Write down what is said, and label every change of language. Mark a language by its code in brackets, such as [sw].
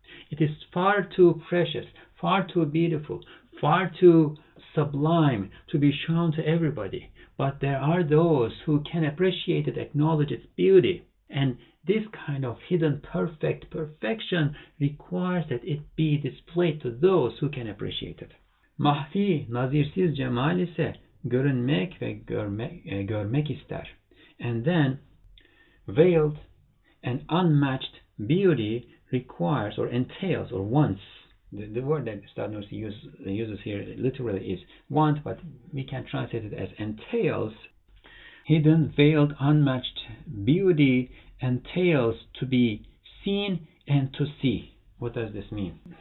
[en] It is far too precious, far too beautiful, far too sublime to be shown to everybody. But there are those who can appreciate it, acknowledge its beauty. And this kind of hidden perfection requires that it be displayed to those who can appreciate it. [tr] Mahfi, nazirsiz cemal ise görünmek ve görmek ister. [en] And then veiled and unmatched beauty requires or entails or wants. The word that Said Nursi uses here literally is want, but we can translate it as entails. Hidden, veiled, unmatched beauty entails to be seen and to see. What does this mean?